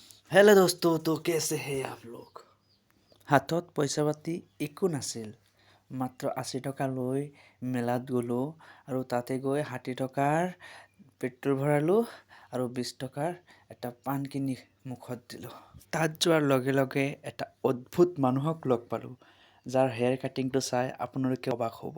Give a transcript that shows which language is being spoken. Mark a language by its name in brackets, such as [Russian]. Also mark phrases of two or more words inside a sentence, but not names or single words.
[Hindi] हेलो दोस्तों, तो कैसे हैं आप लोग? [Assamese] हाथত পইচা পাতি একো নাছিল, মাত্ৰ 80 টকা লৈ মেলাত গ'লোঁ আৰু তাতে গৈ 60 টকাৰ পেট্ৰল ভৰালোঁ আৰু 20 টকাৰ এটা পাণ কিনি মুখত দিলোঁ। তাত যোৱাৰ লগে লগে এটা অদ্ভুত মানুহক লগ পালোঁ, যাৰ হেয়াৰ কাটিংটো চাই আপোনালোকে অবাক হ'ব।